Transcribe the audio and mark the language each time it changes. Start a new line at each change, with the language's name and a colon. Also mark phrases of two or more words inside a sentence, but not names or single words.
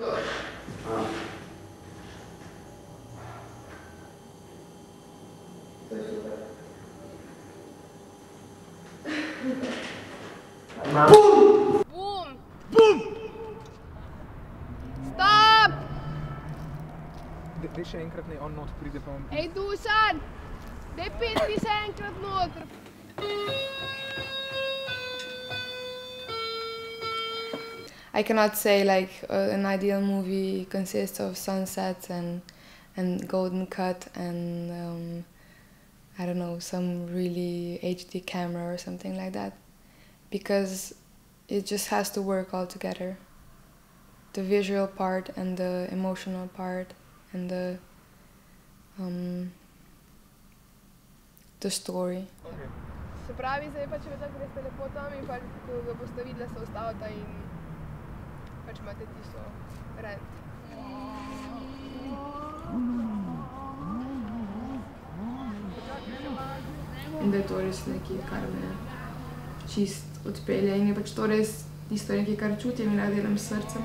English: Bum! Bum! Bum! Stop!
Slovenian: Dej še enkrat ne, on not pride pa on... Ej, Dušan! Dej peti še enkrat noter!
English: I cannot say like an ideal movie consists of sunsets and golden cut and I don't know, some really HD camera or something like that. Because it just has to work all together. The visual part and the emotional part and the story.
Slovenian: Se pravi, zdaj pa če tako greste lepo tam in pa ko ga boste videla, se ustavite in pač imate tisto rent. In da je to res nekaj, kar me čist odpelje in je pač to res tisto nekaj, kar čutim in rad delam s srcem.